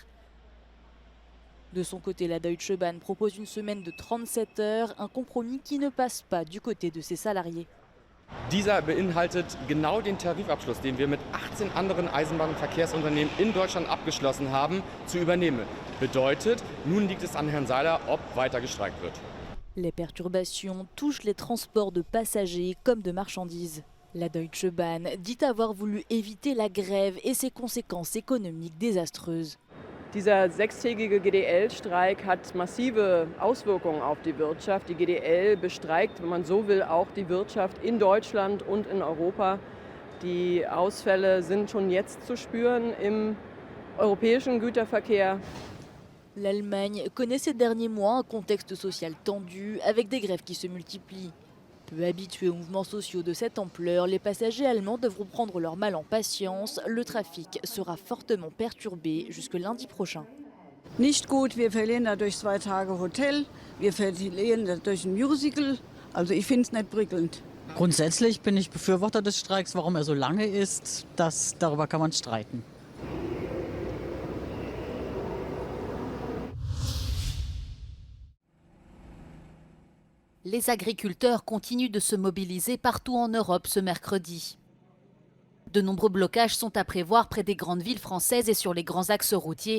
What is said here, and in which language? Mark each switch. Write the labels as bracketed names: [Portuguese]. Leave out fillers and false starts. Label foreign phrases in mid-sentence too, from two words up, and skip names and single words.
[French] De son côté, la Deutsche Bahn propose une semaine de 37 heures, un compromis qui ne passe pas du côté de ses salariés. [German] Dieser beinhaltet genau den Tarifabschluss, den wir mit 18 anderen Eisenbahn- und Verkehrsunternehmen in Deutschland abgeschlossen haben, zu übernehmen. Bedeutet, nun liegt es an Herrn Seiler, ob weiter gestreikt wird. [French] Les perturbations touchent les transports de passagers comme de marchandises. La Deutsche Bahn dit avoir voulu éviter la grève et ses conséquences économiques désastreuses. [German] Dieser 6-tägige GDL-Streik hat massive Auswirkungen auf die Wirtschaft. Die GDL bestreikt, wenn man so will, auch die Wirtschaft in Deutschland und in Europa. Die Ausfälle sind schon jetzt zu spüren im europäischen Güterverkehr. [French] L'Allemagne connaît ces derniers mois un contexte social tendu avec des grèves qui se multiplient. Peu habitués aux mouvements sociaux de cette ampleur, les passagers allemands devront prendre leur mal en patience. Le trafic sera fortement perturbé jusque lundi prochain. [German] Nicht gut, wir verlieren dadurch 2 Tage Hotel, wir verlieren dadurch ein Musical. Also ich finde es nicht prickelnd. Grundsätzlich bin ich Befürworter des Streiks. Warum er so lange ist, darüber kann man streiten. [French] Les agriculteurs continuent de se mobiliser partout en Europe ce mercredi. De nombreux blocages sont à prévoir près des grandes villes françaises et sur les grands axes routiers.